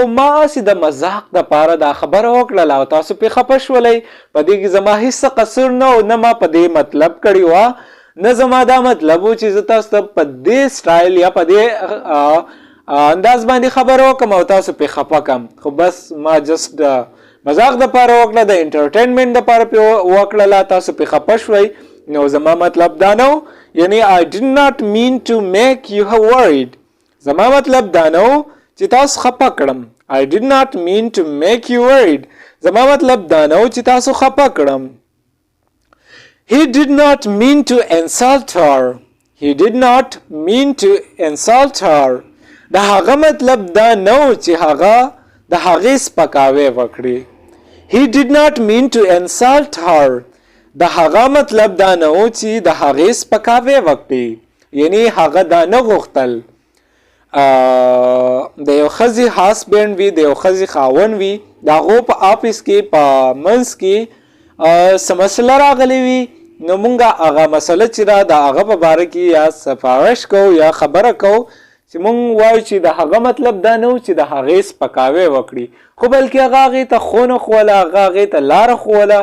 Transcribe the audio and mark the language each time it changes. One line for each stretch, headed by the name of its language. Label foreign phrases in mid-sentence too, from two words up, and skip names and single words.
Pashto: ما هسې د مذاق دپاره دا خبره وکړله او تاسو پرې خفه شولئ په دې کې زما هیڅ قصور نه و نه ما په دې مطلب کړې وه نه زما دا مطلب و چې زه تاسو ته په دې سټایل یا په دې انداز باندې خبره وکړم او تاسو پرې خفه کړم خو بس ما جسټ مذاق دپاره وکړه د انټرټینمنټ دپاره پرې وکړله تاسو پرې خفه شوئ نو زما مطلب دا نه و یعنی
English: I did not mean to make you worried.
Pashto: زما مطلب دا نه و چې تاسو خفه کړم
English: I did not mean to make you worried.
Pashto: زما مطلب دا نه و چې تاسو خفه کړم
English: He did not mean to insult her. He did not mean to insult her.
Pashto: د هغه مطلب دا نه و چې هغه د هغې سپکاوی وکړي.
English: He did not mean to insult her.
Pashto: د هغه مطلب دا نه و چې د هغې سپکاوی وکړي. یعنی هغه دا نه غوښتل د یو ښځې هاسبینډ وي، د یو ښځې خاوند وي، د هغو په آفس کې په منځ کې څه مسله راغلی وي، نو مونږ هغه مسله چې ده د هغه په باره کې یا سفارش کوو یا خبره کوو چې مونږ وایو چې د هغه مطلب دا نه و چې د هغې سپکاوی وکړي، خو بلکې هغه هغې ته خونه ښووله، هغه هغې ته لاره ښووله.